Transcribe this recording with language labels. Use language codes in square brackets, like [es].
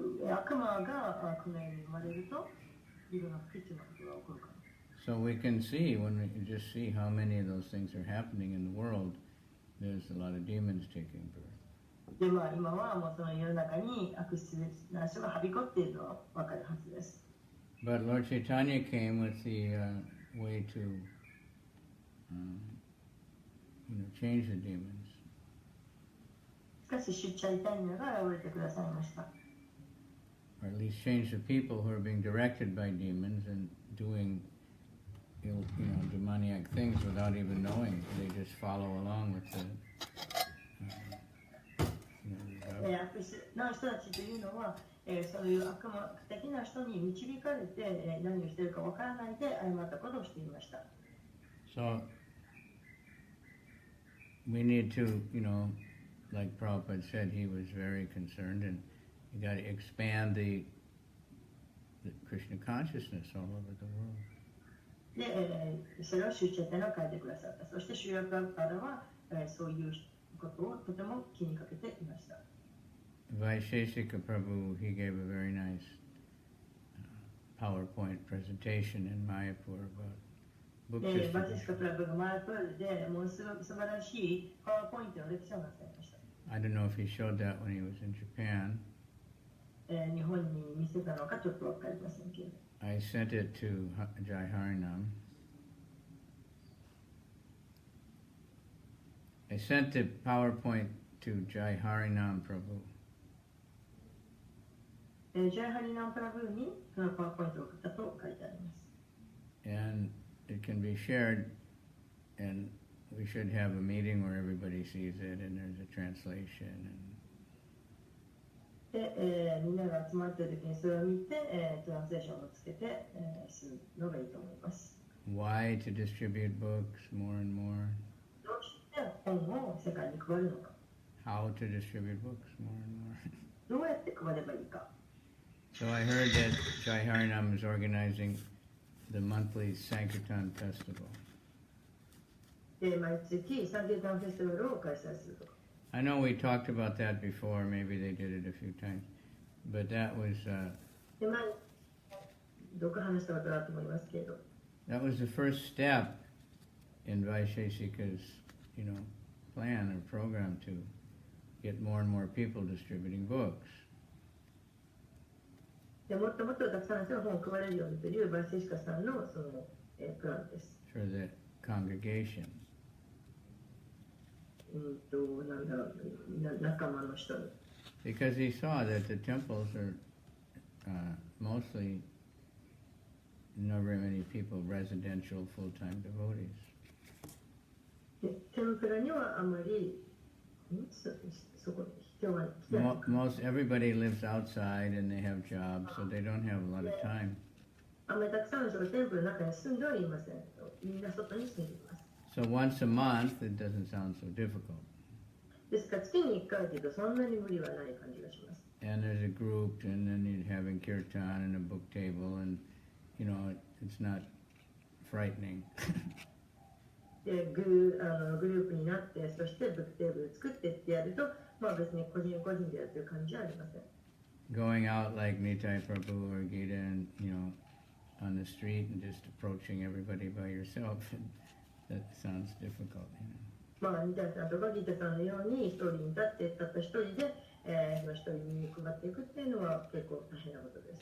[ja] 悪魔がこの世に生まれるといろんな不吉なことが起こるから。 [en] So we can see, when we just see how many of those things are happening in the world, there's a lot of demons taking birth. [ja] では今はもうその世の中に悪質な人がはびこっているのは分かるはずです。 [en] But Lord Chaitanya came with the way to, change the demons. [ja] しかし、シュチャイタニアが現れてくださいました。 [en] Or at least change the people who are being directed by demons and doing, demoniac things without even knowing. They just follow along with the. [ja] 悪質な人たちというのは、そういう悪魔的な人に導かれて、何をしているかわからないで誤ったことをしていました。 [en] So we need to, like Prabhupada said, he was very concerned, and you got to expand the Krishna consciousness all over the world. [ja] で、それをシュチャタニアが書いてくださった。そしてシュヤプラパダは、そういうことをとても気にかけていました。 [en] Vaisheshika Prabhu, he gave a very nice PowerPoint presentation in Mayapur about book distribution. [ja] バチスカプラブがマイプールでもう素晴らしいパワーポイントのレクチャーをなさいました。 [en] I don't know if he showed that when he was in Japan. [ja] 日本に見せたのかちょっとわかりませんけど。 [en] I sent it to Jai Harinam. I sent the PowerPoint to Jai Harinam Prabhu. [ja] ジャイハリナンプラブにパワーポイントを送ったと書いてあります。 [en] And it can be shared, and we should have a meeting where everybody sees it and there's a translation. [ja] で、みんなが集まっている時にそれを見て、トランスレーションをつけて、するのがいいと思います。 [en] Why to distribute books more and more? [ja] どうして本を世界に配るのか。 [en] How to distribute books more and more? [ja] どうやって配ればいいか。 [en] So I heard that Jai Harinam is organizing the monthly Sankirtan Festival. [ja] で、毎月サンキルタンフェスティバルを開催するとか。 [en] I know we talked about that before, maybe they did it a few times, but that was, [ja] で、どこ話したことだと思いますけど。 [en] that was the first step in Vaisheshika's, plan or program to get more and more people distributing books. [ja] でもっともっとたくさんの人が本を配れるようにというバイセシカさんのその、プランです。 [en] For the congregation. [ja] なんだろう、仲間の人に。 [en] Because he saw that the temples are mostly not very many people, residential full-time devotees. [ja] で、テンプラにはあまり、そこ人が来てない。 [en] Most everybody lives outside and they have jobs, so they don't have a lot of time. [ja] あんまりたくさんの人がテンプルの中に住んではいません。みんな外に住んでいます。 [en] So once a month, it doesn't sound so difficult. [ja] ですから月に1回というとそんなに無理はない感じがします。 [en] And there's a group, and then you're having kirtan and a book table, and you know, it's not frightening. [ja] でグループになって、そしてブックテーブル作ってってやると、まあ別に個人個人でやってる感じはありません。 [en] Going out like Nitai Prabhu or Gita and, you know, on the street and just approaching everybody by yourself, that sounds difficult, you know. [ja] まあ、ニタさんとかギタさんのように一人に立ってたった一人で、一人に配っていくっていうのは結構大変なことです。